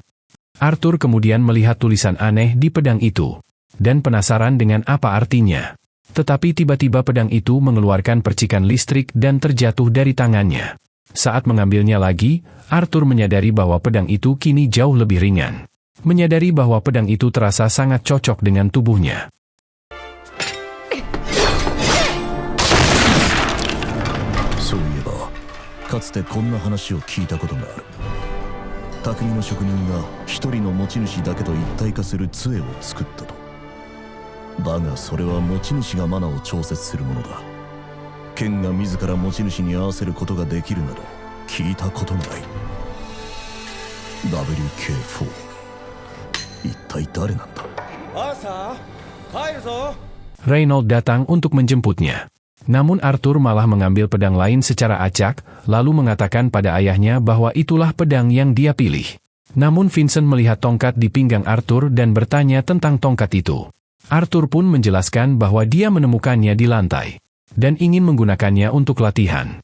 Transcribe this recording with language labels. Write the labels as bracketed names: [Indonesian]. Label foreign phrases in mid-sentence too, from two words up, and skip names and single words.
[Indonesian] Arthur kemudian melihat tulisan aneh di pedang itu, dan penasaran dengan apa artinya. Tetapi tiba-tiba pedang itu mengeluarkan percikan listrik dan terjatuh dari tangannya. Saat mengambilnya lagi, Arthur menyadari bahwa pedang itu kini jauh lebih ringan. Menyadari bahwa pedang itu terasa sangat cocok dengan tubuhnya. [Japanese] そういえば、かつてこんな話を聞いたことがある。匠の職人が一人の持ち主だけと一体化する杖を作ったと。だがそれは持ち主がマナを調節するものだ。剣が自ら持ち主に合わせることができるなど聞いたことがない。 [English] WK4 [Japanese] 一体誰なんだ。アーサー、帰るぞ。 [Indonesian] Reynold datang untuk menjemputnya. Namun Arthur malah mengambil pedang lain secara acak, lalu mengatakan pada ayahnya bahwa itulah pedang yang dia pilih. Namun Vincent melihat tongkat di pinggang Arthur dan bertanya tentang tongkat itu. Arthur pun menjelaskan bahwa dia menemukannya di lantai, dan ingin menggunakannya untuk latihan.